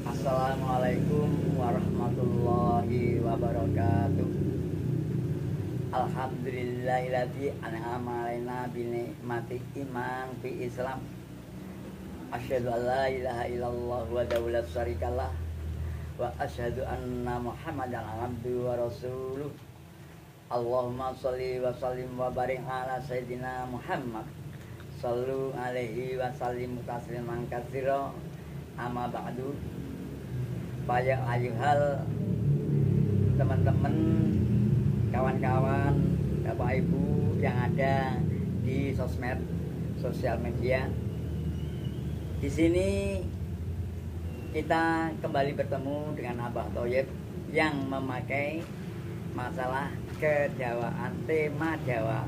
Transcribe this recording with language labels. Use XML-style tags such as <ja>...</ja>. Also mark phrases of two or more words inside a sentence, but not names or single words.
<ar>السلام عليكم ورحمة الله وبركاته. الحمد لله الذي أنعم علينا بنعمة الإيمان في الإسلام. أشهد أن لا إله إلا الله وحده لا شريك له وأشهد أن محمدا عبده ورسوله. اللهم صل وسلم وبارك على سيدنا محمد. صلوا عليه وسلموا تسليما كثيرا. أما بعد.</ar> <id>Banyak ayuhal teman-teman, kawan-kawan, bapak ibu yang ada di sosmed, sosial media. Di sini kita kembali bertemu dengan Abah Thoyib yang memakai masalah kejawaan, tema Jawa,</id>